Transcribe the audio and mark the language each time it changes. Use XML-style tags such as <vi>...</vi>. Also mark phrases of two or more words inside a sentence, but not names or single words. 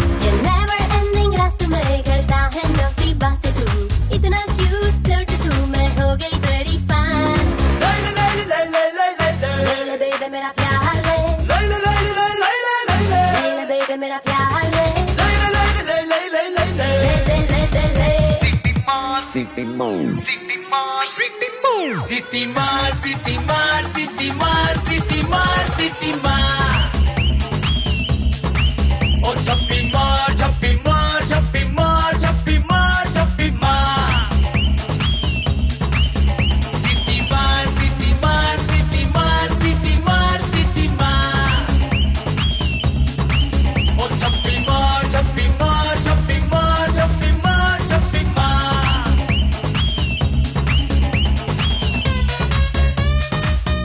<hi>ये</hi> <en>never ending</en> <hi>रात में करता है नौकी बातें तू इतना cute फ्लर्ट तू मैं हो गई तेरी fan ले ले ले ले ले ले ले ले ले ले baby मेरा प्यार ले ले ले ले ले ले ले ले ले ले baby मेरा प्यार ले ले ले ले ले ले ले ले ले ले ले ले सिटी मार सिटी मार सिटी मार सिटी मार सिटी मार सिटी मार सिटी मार ओ छप्पी मार छप्पी मार छप्पी मार छप्पी मार छप्पी मार सिटी मार सिटी मार सिटी मार सिटी मार सिटी मार ओ छप्पी मार छप्पी मार छप्पी मार छप्पी मार छप्पी मार</hi>